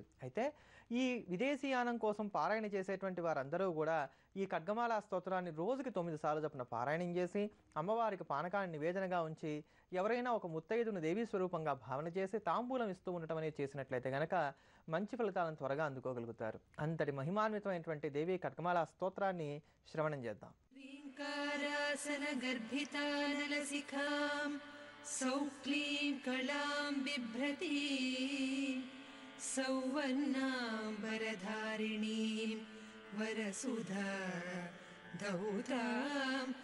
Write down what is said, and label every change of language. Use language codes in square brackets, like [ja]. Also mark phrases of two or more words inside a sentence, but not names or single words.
[te] అయితే ఈ విదేశీయానం కోసం పారాయణ చేసేటువంటి వారందరూ కూడా ఈ ఖడ్గమాలా స్తోత్రాన్ని రోజుకి 9 సార్లు చొప్పున పారాయణం చేసి అమ్మవారికి పానకాన్ని నివేదనగా ఉంచి ఎవరైనా ఒక ముత్తైదును దేవీ స్వరూపంగా భావన చేసి తాంబూలం ఇస్తూ ఉండటం అనేది చేసినట్లయితే కనుక మంచి ఫలితాలను త్వరగా అందుకోగలుగుతారు. అంతటి మహిమాన్వితమైనటువంటి దేవీ ఖడ్గమాలా స్తోత్రాన్ని శ్రవణం చేద్దాం. [sa] ह्रीङ्कारासन गर्भितानलसिखां सौक्लीं कलां बिभ्रती सौवर्णाम्बरधारिणीं वरसुधा धौतां